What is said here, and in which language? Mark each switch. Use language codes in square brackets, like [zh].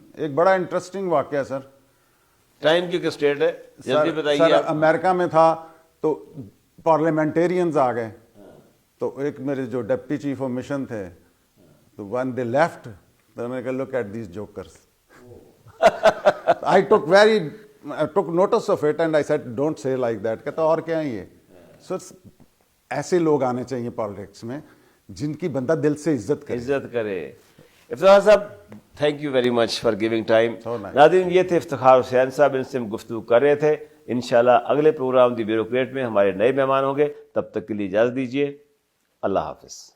[ur] ایک بڑا انٹرسٹنگ واقعہ ہے سر. ٹائم کی اسٹیٹ ہے جلدی بتائیے. سر امریکہ میں تھا تو پارلیمنٹیرینز آ گئے تو ایک میرے جو ڈپٹی چیف آف مشن تھے, تو [en] when they left, [ur] تو انہوں نے کہا [en] look at these jokers. I took notice of it and I said don't say like that. [ur] کہتا اور کیا ہے یہ. So ایسے لوگ آنے چاہیے پالیٹکس میں جن کی بندہ دل سے عزت کرے. [en] افتخار صاحب thank you very much for giving time. [ur] ناظرین یہ تھے افتخار حسین صاحب, ان سے ہم گفتگو کر رہے تھے. انشاءاللہ اگلے پروگرام دی بیوروکریٹ میں ہمارے نئے مہمان ہوں گے. تب تک کے لیے اجازت دیجیے. اللہ حافظ.